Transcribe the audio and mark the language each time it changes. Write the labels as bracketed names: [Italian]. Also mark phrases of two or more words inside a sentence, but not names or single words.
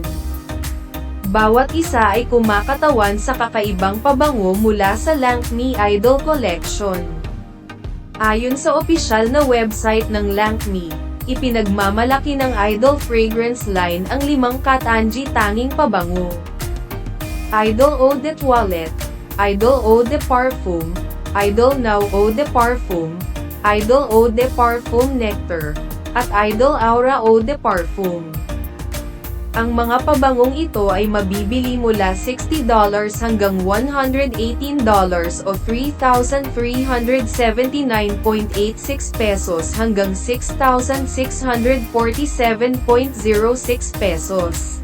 [Filipino] Bawat isa ay kumakatawan sa kakaibang pabango mula sa Lancôme Idol Collection. Ayon sa opisyal na website ng Lancôme, ipinagmamalaki ng Idol Fragrance line ang 5 katangi-tanging pabango. Idol Eau de Toilette, Idol Eau de Parfum, Idol Now Eau de Parfum, Idol Eau de Parfum Nectar, at Idol Aura Eau de Parfum. Ang mga pabangong ito ay mabibili mula $60 hanggang $118 o 3,379.86 pesos hanggang 6,647.06 pesos.